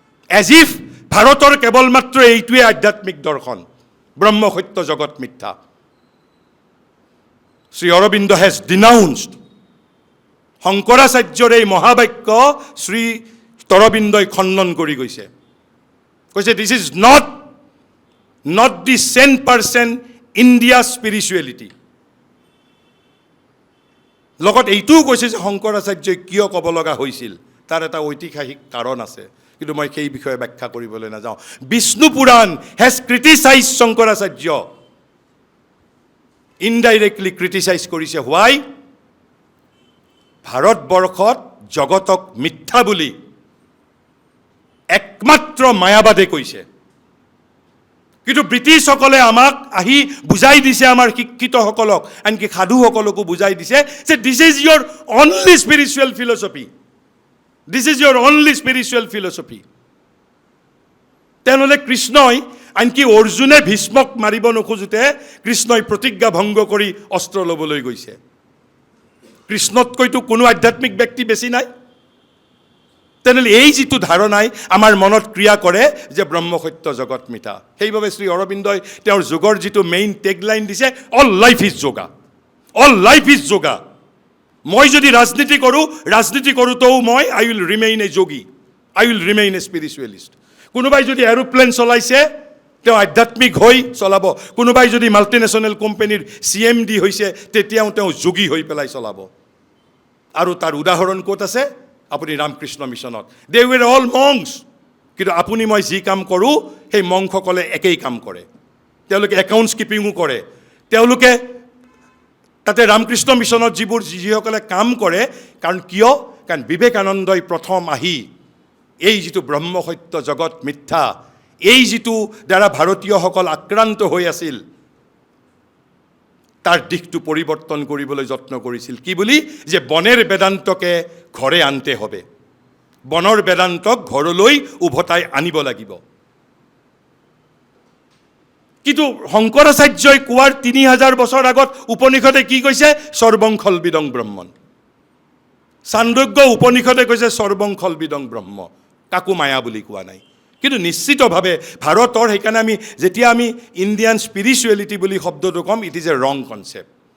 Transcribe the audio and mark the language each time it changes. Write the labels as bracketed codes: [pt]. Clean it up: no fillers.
[en] as if [as] ভাৰতৰ কেৱল মাত্ৰ এইটোৱে আধ্যাত্মিক দৰ্শন, ব্ৰহ্ম সত্য জগত মিথ্যা। শ্ৰী অৰবিন্দ [en] has denounced [as] শংকৰাচাৰ্যৰ এই মহাবাক্য শ্ৰী অৰবিন্দই খণ্ডন কৰি গৈছে। কৈছে [en] This is not the 100% India spirituality. [as] লগত এইটোও কৈছে যে শংকৰাচাৰ্যই কিয় ক'ব লগা হৈছিল, তাৰ এটা ঐতিহাসিক কাৰণ আছে। কিন্তু মই সেই বিষয়ে ব্যাখ্যা কৰিবলৈ নাযাওঁ। বিষ্ণু পুৰাণ [en] has criticise [as] Shankaracharya, indirectly criticise কৰিছে। [en] Why? [as] ভাৰতবৰ্ষত জগতক মিথ্যা বুলি একমাত্ৰ মায়াবাদে কৈছে, কিন্তু ব্ৰিটিছসকলে আমাক আহি বুজাই দিছে, আমাৰ শিক্ষিতসকলক, আনকি সাধুসকলকো বুজাই দিছে যে [en] this is your only spiritual philosophy, [as] this is your only spiritual philosophy. তেনেহ'লে কৃষ্ণই, আনকি অৰ্জুনে ভীষ্মক মাৰিব নোখোজোতে কৃষ্ণই প্ৰতিজ্ঞা ভংগ কৰি অস্ত্ৰ ল'বলৈ গৈছে। কৃষ্ণতকৈতো কোনো আধ্যাত্মিক ব্যক্তি বেছি নাই। তেনেহ'লে এই যিটো ধাৰণাই আমাৰ মনত ক্ৰিয়া কৰে যে ব্ৰহ্মসত্য জগত মিথ্যা, সেইবাবে শ্ৰী অৰবিন্দই তেওঁৰ যোগৰ যিটো মেইন টেগলাইন দিছে, [en] all life is yoga, [as] all life is yoga. মই যদি ৰাজনীতি কৰোঁতেও মই [en] I will remain a yogi, I will remain a spiritualist. [as] কোনোবাই যদি এৰোপ্লেন চলাইছে তেওঁ আধ্যাত্মিক হৈ চলাব, কোনোবাই যদি মাল্টিনেশ্যনেল কোম্পানীৰ CMD হৈছে তেতিয়াও তেওঁ যোগী হৈ পেলাই চলাব। আৰু তাৰ উদাহৰণ ক'ত আছে? আপুনি ৰামকৃষ্ণ মিছনত। [en] they were all monks, [as] কিন্তু আপুনি মই যি কাম কৰোঁ সেই মংসকলে একেই কাম কৰে। তেওঁলোকে একাউণ্টছ কিপিঙো কৰে। তেওঁলোকে তাতে ৰামকৃষ্ণ মিছনত যিসকলে কাম কৰে, কাৰণ কিয়? কাৰণ বিবেকানন্দই প্ৰথম আহি এই যিটো ব্ৰহ্মসত্য জগত মিথ্যা, এই যিটো দ্বাৰা ভাৰতীয়সকল আক্ৰান্ত হৈ আছিল, তাৰ দিশটো পৰিৱৰ্তন কৰিবলৈ যত্ন কৰিছিল। কি বুলি? [bn] যে বনের বেদান্তকে ঘৰে আনতে হবে, [as] বনৰ বেদান্তক ঘৰলৈ উভতাই আনিব লাগিব। কিন্তু শংকৰাচাৰ্যই কোৱাৰ 3000 বছৰ আগত উপনিষদে কি কৈছে? [sa] সৰ্বং খলবিদং ব্ৰহ্মণ। [as] চান্দোগ্য উপনিষদে কৈছে [sa] সৰ্বং খলবিদং ব্ৰহ্ম, [as] কাকো মায়া বুলি কোৱা নাই। কিন্তু নিশ্চিতভাৱে ভাৰতৰ, সেইকাৰণে যেতিয়া আমি ইণ্ডিয়ান স্পিৰিচুৱেলিটি বুলি শব্দটো ক'ম, [en] It is a wrong concept.